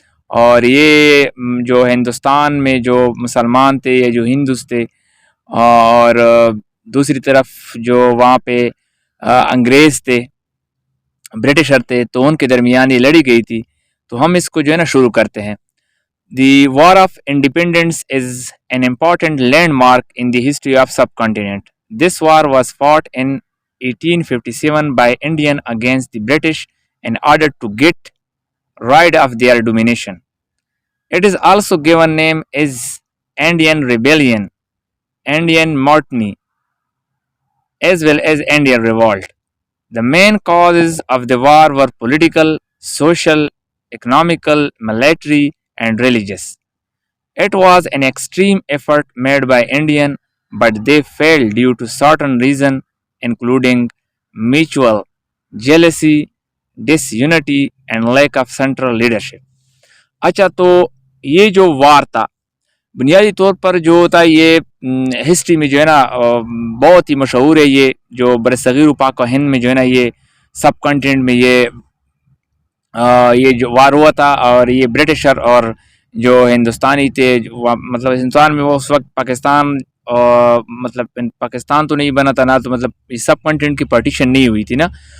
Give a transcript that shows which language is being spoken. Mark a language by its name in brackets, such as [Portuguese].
[Hindi] और ये जो हिंदुस्तान में जो मुसलमान थे या जो हिंदूस थे और दूसरी तरफ जो वहाँ पे अंग्रेज़ थे, ब्रिटिशर थे, तो उनके दरमियान ये लड़ी गई थी। तो हम इसको जो है ना शुरू करते हैं। [English] The War of Independence is an important landmark in the history of subcontinent. This war was fought in 1857 by Indian against the British in order to get rid of their domination. It is also given name as Indian Rebellion, Indian Mutiny, as well as Indian Revolt. The main causes of the war were political, social, economical, military, and religious. It was an extreme effort made by Indian, but they failed due to certain reasons, including mutual jealousy, disunity, and lack of central leadership. [Hindi] अच्छा, तो ये जो वार था बुनियादी तौर पर जो था ये हिस्ट्री में जो है ना बहुत ही मशहूर है। ये जो बरसगीर पाक व हिंद में जो है ना ये सब कॉन्टिनेंट में ये जो वार हुआ था और ये ब्रिटिशर और जो हिंदुस्तानी थे मतलब हिंदुस्तान में वो उस वक्त पाकिस्तान मतलब पाकिस्तान तो नहीं बना था ना, तो मतलब ये सब कॉन्टिनेंट की पार्टीशन नहीं हुई थी ना।